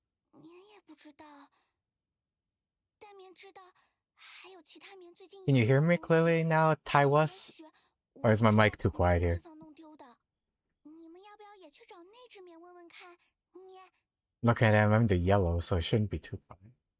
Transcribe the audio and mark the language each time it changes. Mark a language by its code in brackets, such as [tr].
[zh] 棉也不知道，但棉知道还有其他棉最近。 [en] Can you hear me clearly now, Taiwas? Or is my mic too quiet here? [zh] 你们要不要也去找那只棉问问看？咩。 [en] Look at him, I'm the yellow, so it shouldn't be too quiet.